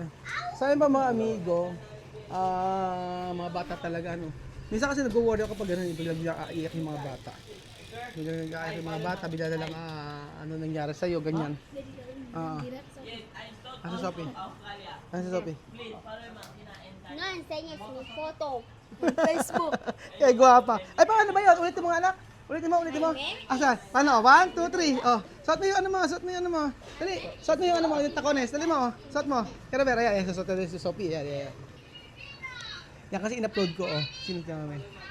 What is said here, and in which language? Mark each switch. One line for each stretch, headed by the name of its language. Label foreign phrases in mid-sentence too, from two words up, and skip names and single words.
Filipino: Sa akin pa mga amigo, mga bata talaga, ano. Minsan kasi nag-worry ako pag gano'n, biglang iiyak yung mga bata. Biglang iiyak yung mga bata, bigla na lang, ano nangyari sa'yo, ganyan. Ano sa Sophie? Ano sa Sophie?
Spanish: No, enseñes mi foto.
Filipino: Facebook. Eh, guwapa. Ay, paano ba yun? Ulitin mo nga, anak. Ulitin mo. Asan? Paano? 1, 2, 3. Oh, suot mo yung ano mo. Dali, suot mo yung ano mo, yung takones. Dali mo, suot mo. Kaya ba, ayan, suot na si Sophie. Yan. Yan kasi in-upload ko, Sino ka namin?